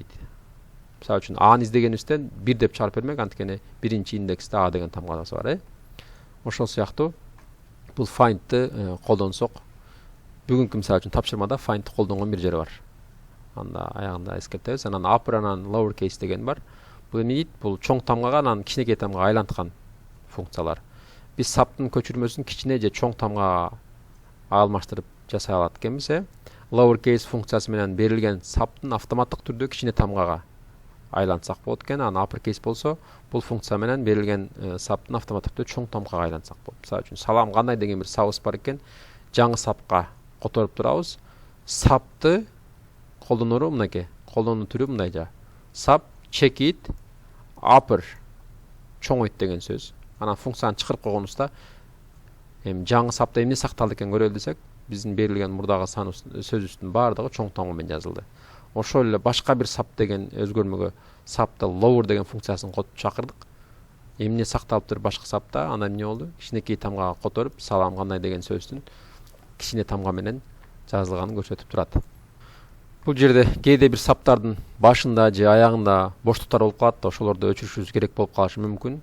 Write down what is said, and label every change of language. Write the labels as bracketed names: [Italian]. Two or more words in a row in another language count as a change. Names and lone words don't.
[Kyrgyz] Мисалы үчүн аны издегенибизден 1 деп чыгарып бермек, анткени биринчи индексте а деген тамгасы бар, Ошол сыяктуу бул find'ти колдонсок, бүгүнкү мисалы үчүн тапшырмада find'ти колдонгон бир жери бар. Анда аягында эскертебиз. Анан upper анан [English] lower case [Kyrgyz] деген бар. Бул эмне дейт? Бул чоң тамгага анан кичинекей тамгага айланткан функциялар. Биз саптын көчүрмөсүн кичине же чоң тамгага алмаштырып жасай алат экенбиз, [English] Lower case [Kyrgyz] функциясы менен берилген саптын автоматтык түрдө кичине тамгага айлантсак болот экен. Анан [English] upper case [Kyrgyz] болсо, бул функция менен берилген саптын автоматтык түрдө чоң тамгага айлантсак болот. Мисалы үчүн салам кандай деген бир сабыбыз бар экен. Жаңы сапка которуп турабыз. Сапты колдонору мынакей. Колдонуу түрү мындайча. [English] Sub check it upper [Kyrgyz] чоңойт деген сөз. Анан функцияны чыгарып койгонубузда жаңы сапта эмне сакталды экен көрөлү десек, биздин берилген мурдагы сан сөзүбүздүн баардыгы чоң тамга менен жазылды. Ошол эле башка бир sub деген өзгөрмөгө [English] sub lower [Kyrgyz] деген функциясын котуп чакырдык. Эмне сакталыптыр башка сапта? Анда эмне болду? Кичинекей тамгага которуп, салам кандай деген сөздүн кичине тамга менен жазылганын көрсөтүп турат. Бул жерде кээде бир саптардын башында же аягында боштуктар болуп калат да, ошолорду өчүрүшүбүз керек болуп калышы мүмкүн.